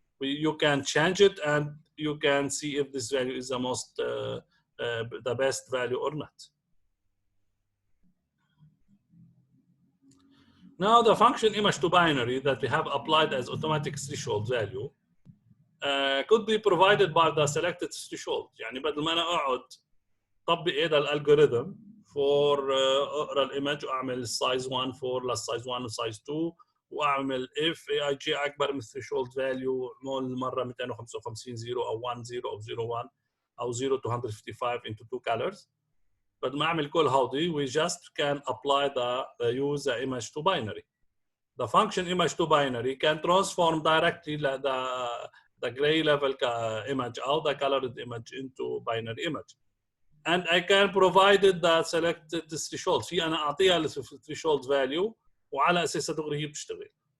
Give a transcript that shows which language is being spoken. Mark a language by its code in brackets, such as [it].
[en] You can change it and you can see if this value is the most, the best value or not. Now the function image to binary that we have applied as automatic threshold value could be provided by the selected threshold. [ar] يعني بدل ما أنا أقعد طبق هذا الالجوريثم for اقرا الايمج واعمل size 1 for less size 1 و size 2 واعمل if AIJ اكبر من threshold value مرة 255 0 او 1 0 او 0 1 او 0 to 155 into two colors. [en] بدل ما اعمل كل هودي we just can apply the use the image to binary. The function image to binary can transform directly the gray level image or the colored image into binary image. And I can provide the selected threshold. [ar] في أنا أعطيها threshold value وعلى أساسها دغري هي بتشتغل.